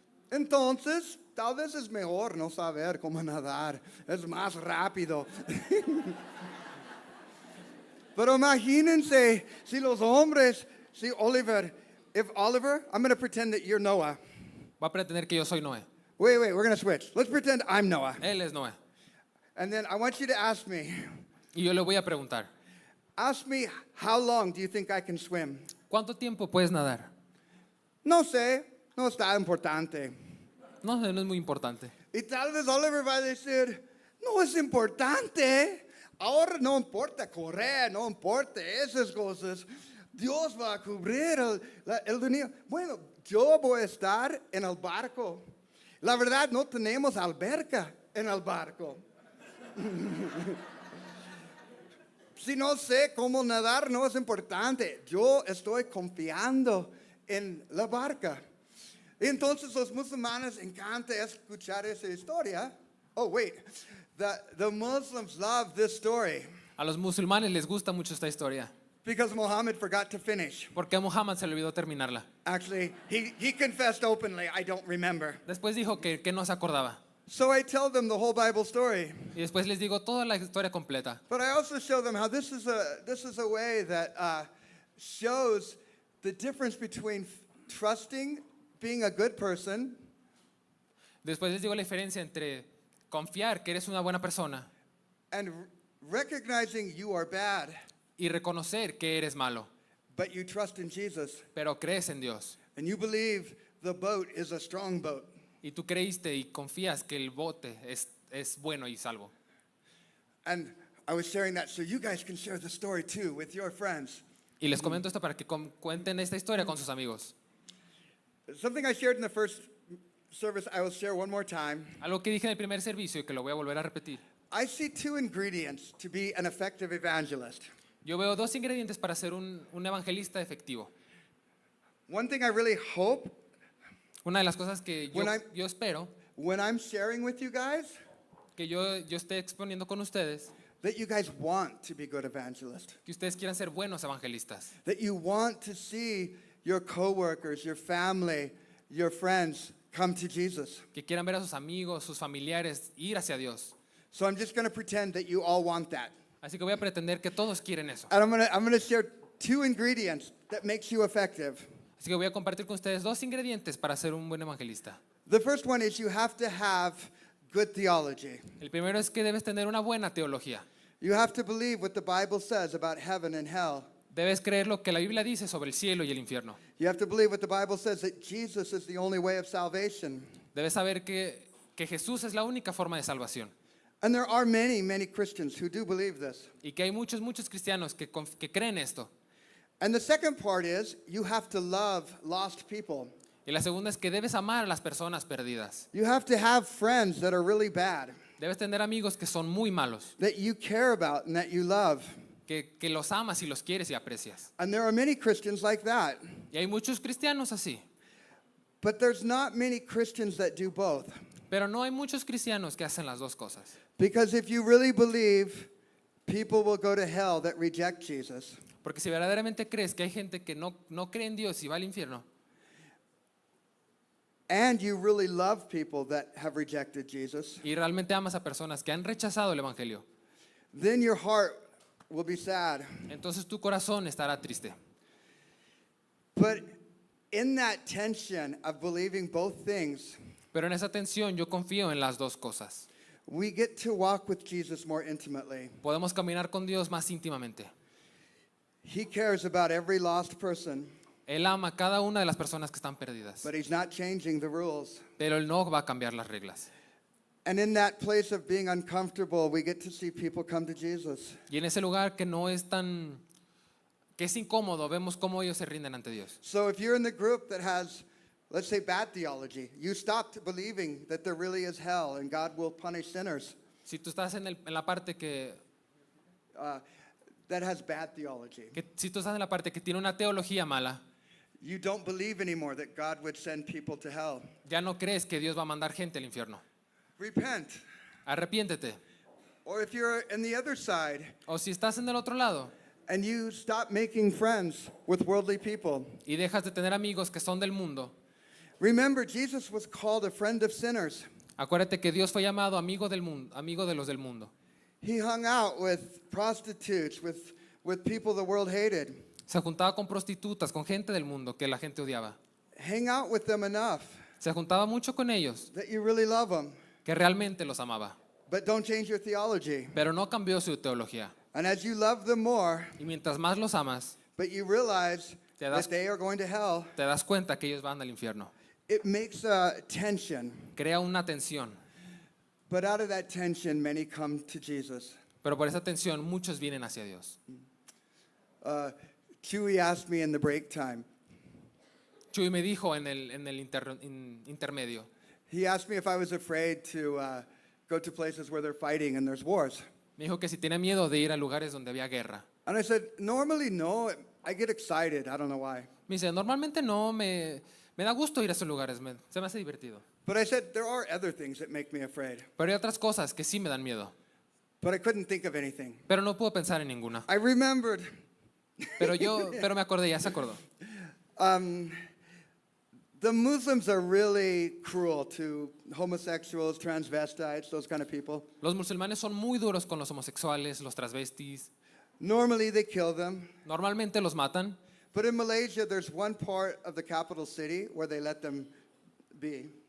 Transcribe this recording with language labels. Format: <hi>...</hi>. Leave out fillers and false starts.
<es>Entonces, tal vez es mejor no saber cómo nadar. Es más rápido. Pero imagínense si los hombres, si Oliver,</es> <en>I'm going to pretend that you're Noah.</en> <es>Va a pretender que yo soy Noé.</es> <en>Wait, we're going to switch. Let's pretend I'm Noah.</en> <es>Él es Noé.</es> <en>And then I want you to ask me,</en> <es>Y yo le voy a preguntar,</es> <en>how long do you think I can swim?</en> <es>¿cuánto tiempo puedes nadar? No sé, no está importante. No, no es muy importante. Y tal vez Oliver va a decir, no es importante. Ahora no importa correr, no importa esas cosas. Dios va a cubrir el dinero. Bueno, yo voy a estar en el barco. La verdad, no tenemos alberca en el barco. Si no sé cómo nadar, no es importante. Yo estoy confiando en la barca. Entonces los musulmanes encanta escuchar esa historia.</es> <en>Oh, wait. The Muslims love this story</en> <es>A los musulmanes les gusta mucho esta historia,</es> <en>because Muhammad forgot to finish.</en> <es>porque a Muhammad se le olvidó terminarla.</es> <en>Actually, he confessed openly, I don't remember.</en> <es>Después dijo que no se acordaba.</es> <en>So I tell them the whole Bible story.</en> <es>Y después les digo toda la historia completa.</es> <en>But I also show them how this is a way that shows the difference between trusting, being a good person,</en> <es>Después les digo la diferencia entre confiar que eres una buena persona</es> <en>and recognizing you are bad,</en> <es>y reconocer que eres malo,</es> <en>but you trust in Jesus.</en> <es>pero crees en Dios.</es> <en>And you believe the boat is a strong boat.</en> <es>Y tú creíste y confías que el bote es bueno y salvo.</es> <en>And I was sharing that so you guys can share the story too with your friends.</en> <es>Y les comento esto para que cuenten esta historia con sus amigos.</es> <en>Something I shared in the first service, I will share one more time.</en> <es>Algo que dije en el primer servicio y que lo voy a volver a repetir.</es> <en>I see two ingredients to be an effective evangelist.</en> <es>Yo veo dos ingredientes para ser un evangelista efectivo.</es> <en>One thing I really hope</en> <es>Una de las cosas que yo espero</es> <en>when I'm sharing with you guys,</en> <es>que yo esté exponiendo con ustedes,</es> <en>that you guys want to be good evangelists.</en> <es>que ustedes quieran ser buenos evangelistas,</es> <en>That you want to see your coworkers, your family, your friends come to Jesus.</en> <es>que quieran ver a sus amigos, sus familiares ir hacia Dios.</es> <en>So I'm just going to pretend that you all want that.</en> <es>Así que voy a pretender que todos quieren eso.</es> <en>And I'm going to share two ingredients that makes you effective.</en> <es>Así que voy a compartir con ustedes dos ingredientes para ser un buen evangelista.</es> <en>The first one is you have to have good theology.</en> <es>El primero es que debes tener una buena teología.</es> <en>You have to believe what the Bible says about heaven and hell.</en> <es>Debes creer lo que la Biblia dice sobre el cielo y el infierno.</es> <en>You have to believe what the Bible says that Jesus is the only way of salvation.</en> <es>Debes saber que Jesús es la única forma de salvación.</es> <en>And there are many, many Christians who do believe this.</en> <es>Y que hay muchos cristianos que creen esto.</es> <en>And the second part is you have to love lost people.</en> <es>Y la segunda es que debes amar a las personas perdidas.</es> <en>You have to have friends that are really bad,</en> <es>Debes tener amigos que son muy malos,</es> <en>that you care about and that you love.</en> <es>que los amas y los quieres y aprecias.</es> <en>And there are many Christians like that.</en> <es>Y hay muchos cristianos así.</es> <en>But there's not many Christians that do both.</en> <es>Pero no hay muchos cristianos que hacen las dos cosas.</es> <en>Because if you really believe people will go to hell that reject Jesus,</en> <es>Porque si verdaderamente crees que hay gente que no cree en Dios y va al infierno,</es> <en>and you really love people that have rejected Jesus,</en> <es>y realmente amas a personas que han rechazado el Evangelio,</es> <en>then your heart will be sad.</en> <es>entonces tu corazón estará triste.</es> <en>But in that tension of believing both things,</en> <es>Pero en esa tensión yo confío en las dos cosas.</es> <en>we get to walk with Jesus more intimately.</en> <es>Podemos caminar con Dios más íntimamente.</es> <en>He cares about every lost person,</en> <es>Él ama a cada una de las personas que están perdidas,</es> <en>but he's not changing the rules.</en> <es>pero Él no va a cambiar las reglas.</es> <en>And in that place of being uncomfortable, we get to see people come to Jesus.</en> <es>Y en ese lugar que es incómodo, vemos cómo ellos se rinden ante Dios.</es> <en>So if you're in the group that has, let's say, bad theology, you stopped believing that there really is hell and God will punish sinners.</en> <es>Si tú estás en la parte que</es> <en>that has bad theology.</en> <es>Que si tú estás en la parte que tiene una teología mala,</es> <en>You don't believe anymore that God would send people to hell.</en> <es>ya no crees que Dios va a mandar gente al infierno.</es> <en>Repent.</en> <es>Arrepiéntete.</es> <en>Or if you're in the other side</en> <es>O si estás en el otro lado</es> <en>and you stop making friends with worldly people,</en> <es>y dejas de tener amigos que son del mundo,</es> <en>remember Jesus was called a friend of sinners.</en> <es>acuérdate que Dios fue llamado amigo del mundo, amigo de los del mundo.</es> <en>He hung out with prostitutes, with people the world hated.</en> <es>Se juntaba con prostitutas, con gente del mundo que la gente odiaba.</es> <en>Hang out with them enough</en> <es>Se juntaba mucho con ellos,</es> <en>that you really love them,</en> <es>que realmente los amaba.</es> <en>but don't change your theology.</en> <es>Pero no cambió su teología.</es> <en>And as you love them more,</en> <es>Y mientras más los amas,</es> <en>but you realize</en> <es>Te das-</es> <en>that they are going to hell,</en> <es>te das cuenta que ellos van al infierno.</es> <en>it makes a tension.</en> <es>Crea una tensión.</es> <en>But out of that tension, many come to Jesus.</en> <es>Pero por esa tensión muchos vienen hacia Dios.</es> <en>Chewy asked me in the break time.</en> <es>Chuy me dijo en el intermedio,</es> <en>He asked me if I was afraid to go to places where they're fighting and there's wars.</en> <es>me dijo que si tenía miedo de ir a lugares donde había guerra.</es> <en>And I said, normally no. I get excited. I don't know why.</en> <es>Me dice, normalmente no, me da gusto ir a esos lugares, se me hace divertido.</es> <en>But I said, there are other things that make me afraid.</en> <es>Pero hay otras cosas que sí me dan miedo.</es> <en>But I couldn't think of anything.</en> <es>Pero no puedo pensar en ninguna.</es> <en>I remembered</en> <es>Pero me acordé, ya se acordó.</es> <en>the Muslims are really cruel to homosexuals, transvestites, those kind of people.</en> <es>Los musulmanes son muy duros con los homosexuales, los transvestis.</es> <en>Normally they kill them.</en> <es>Normalmente los matan.</es> <en>But in Malaysia, there's one part of the capital city where they let them be.</en>